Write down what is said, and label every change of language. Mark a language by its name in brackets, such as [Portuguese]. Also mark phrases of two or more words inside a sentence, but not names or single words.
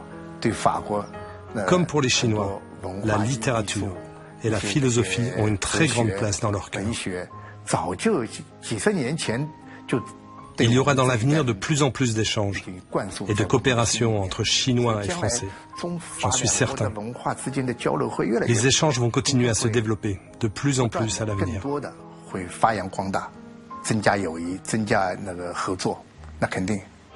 [French] Comme pour les Chinois, la littérature et la philosophie ont une très grande place dans leur cœur. Il y aura dans l'avenir de plus en plus d'échanges et de coopération entre Chinois et Français. J'en suis certain. Les échanges vont continuer à se développer de plus en plus à l'avenir. [Chinese] 会发扬光大，增加友谊，增加合作，那肯定